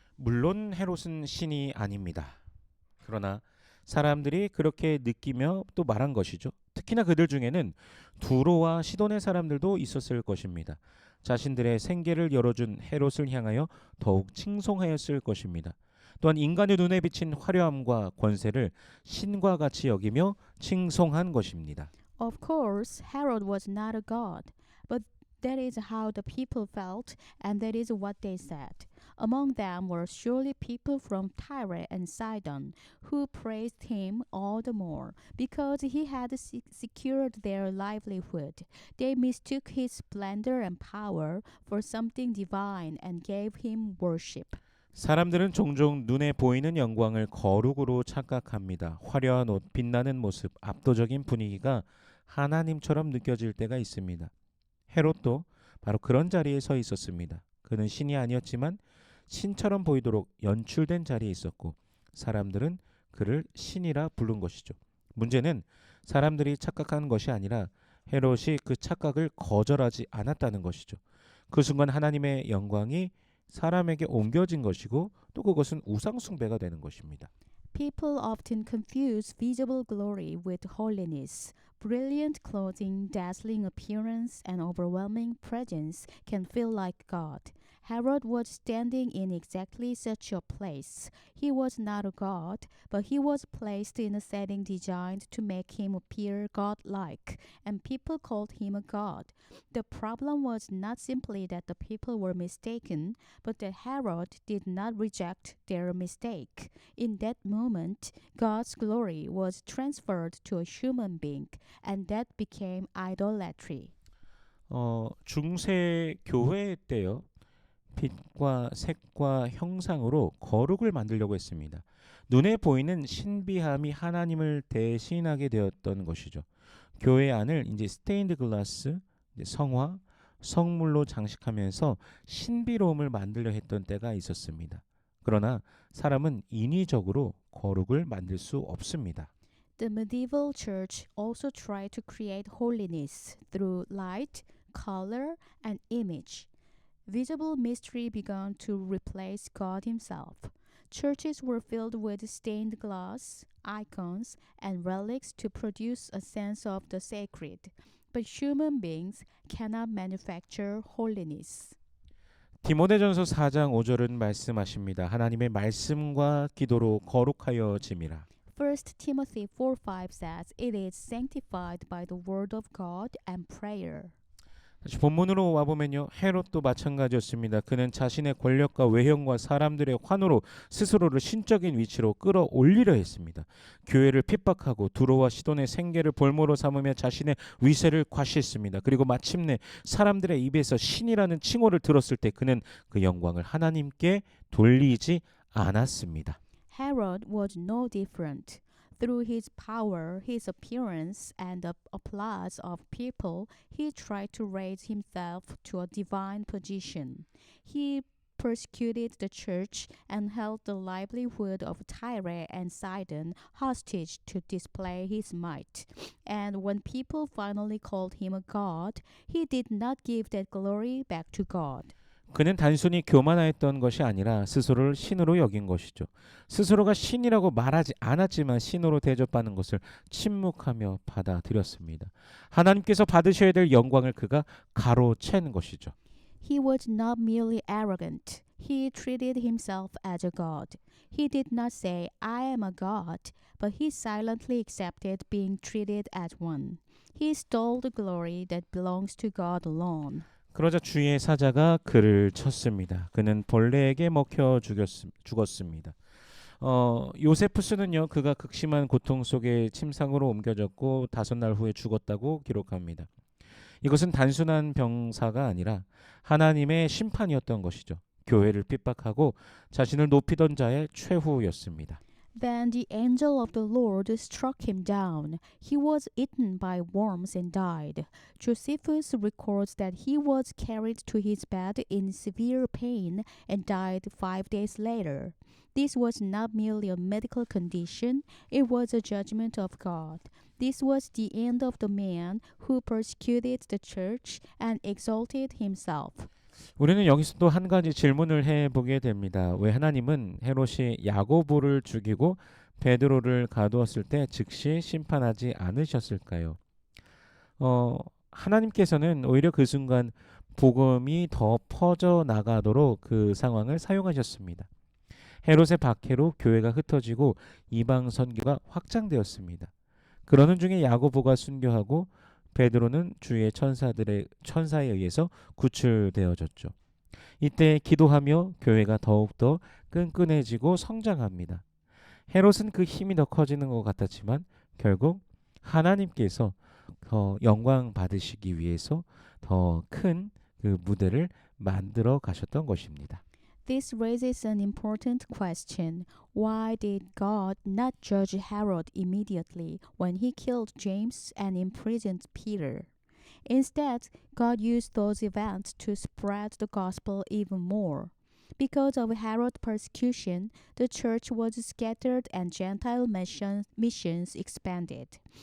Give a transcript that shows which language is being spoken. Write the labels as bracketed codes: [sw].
[ko] 물론 헤롯은 신이 아닙니다. 그러나 사람들이 그렇게 느끼며 또 말한 것이죠. 특히나 그들 중에는 두로와 시돈의 사람들도 있었을 것입니다. 자신들의 생계를 열어준 헤롯을 향하여 더욱 칭송하였을 것입니다. 또한 인간의 눈에 비친 화려함과 권세를 신과 같이 여기며 칭송한 것입니다. [en] Of course, Herod was not a god, but that is how the people felt, and that is what they said. Among them were surely people from Tyre and Sidon, who praised him all the more, because he had secured their livelihood. They mistook his splendor and power for something divine and gave him worship. [ko] 사람들은 종종 눈에 보이는 영광을 거룩으로 착각합니다. 화려한 옷, 빛나는 모습, 압도적인 분위기가 하나님처럼 느껴질 때가 있습니다. 헤롯도 바로 그런 자리에 서 있었습니다. 그는 신이 아니었지만 신처럼 보이도록 연출된 자리에 있었고 사람들은 그를 신이라 부른 것이죠. 문제는 사람들이 착각한 것이 아니라 헤롯이 그 착각을 거절하지 않았다는 것이죠. 그 순간 하나님의 영광이 사람에게 옮겨진 것이고 또 그것은 우상 숭배가 되는 것입니다. [en] People often confuse visible glory with holiness. Brilliant clothing, dazzling appearance, and overwhelming presence can feel like God. Herod was standing in exactly such a place. He was not a god, but he was placed in a setting designed to make him appear godlike, and people called him a god. The problem was not simply that the people were mistaken, but that Herod did not reject their mistake. In that moment, God's glory was transferred to a human being, and that became idolatry. [ko] 중세 교회 때요. 빛과 색과 형상으로 거룩을 만들려고 했습니다. 눈에 보이는 신비함이 하나님을 대신하게 되었던 것이죠. 교회 안을 이제 스테인드 글라스, 이제 성화, 성물로 장식하면서 신비로움을 만들려 했던 때가 있었습니다. 그러나 사람은 인위적으로 거룩을 만들 수 없습니다. [en] The medieval church also tried to create holiness through light, color, and image. Visible mystery began to replace God Himself. Churches were filled with stained glass, icons, and relics to produce a sense of the sacred. But human beings cannot manufacture holiness. [ko] 디모데전서 4장 5절은 말씀하십니다. 하나님의 말씀과 기도로 거룩하여짐이라. [en] 1 Timothy 4:5 says, It is sanctified by the word of God and prayer. [ko] 다시 본문으로 와보면요. 헤롯도 마찬가지였습니다. 그는 자신의 권력과 외형과 사람들의 환호로 스스로를 신적인 위치로 끌어올리려 했습니다. 교회를 핍박하고 두로와 시돈의 생계를 볼모로 삼으며 자신의 위세를 과시했습니다. 그리고 마침내 사람들의 입에서 신이라는 칭호를 들었을 때 그는 그 영광을 하나님께 돌리지 않았습니다. [en] Herod was no different. Through his power, his appearance, and the applause of people, he tried to raise himself to a divine position. He persecuted the church and held the livelihood of Tyre and Sidon hostage to display his might. And when people finally called him a god, he did not give that glory back to God. [ko] 그는 단순히 교만하였던 것이 아니라 스스로를 신으로 여긴 것이죠. 스스로가 신이라고 말하지 않았지만 신으로 대접받는 것을 침묵하며 받아들였습니다. 하나님께서 받으셔야 될 영광을 그가 가로챈 것이죠. [en] He was not merely arrogant. He treated himself as a god. He did not say, I am a god, but he silently accepted being treated as one. He stole the glory that belongs to God alone. [ko] 그러자 주의 사자가 그를 쳤습니다. 그는 벌레에게 먹혀 죽었습니다. 요세푸스는요, 그가 극심한 고통 속에 침상으로 옮겨졌고 5날 후에 죽었다고 기록합니다. 이것은 단순한 병사가 아니라 하나님의 심판이었던 것이죠. 교회를 핍박하고 자신을 높이던 자의 최후였습니다. [en] Then the angel of the Lord struck him down. He was eaten by worms and died. Josephus records that he was carried to his bed in severe pain and died 5 days later. This was not merely a medical condition, it was a judgment of God. This was the end of the man who persecuted the church and exalted himself. [ko] 우리는 여기서 또 한 가지 질문을 해보게 됩니다. 왜 하나님은 헤롯이 야고보를 죽이고 베드로를 가두었을 때 즉시 심판하지 않으셨을까요? 하나님께서는 오히려 그 순간 복음이 더 퍼져 나가도록 그 상황을 사용하셨습니다. 헤롯의 박해로 교회가 흩어지고 이방 선교가 확장되었습니다. 그러는 중에 야고보가 순교하고 베드로는 주의 천사에 의해서 구출되어졌죠. 이때 기도하며 교회가 더욱더 끈끈해지고 성장합니다. 헤롯은 그 힘이 더 커지는 것 같았지만 결국 하나님께서 더 영광 받으시기 위해서 더 큰 그 무대를 만들어 가셨던 것입니다. [en] This raises an important question. Why did God not judge Herod immediately when he killed James and imprisoned Peter? Instead, God used those events to spread the gospel even more. Because of Herod's persecution, the church was scattered and Gentile missions expanded.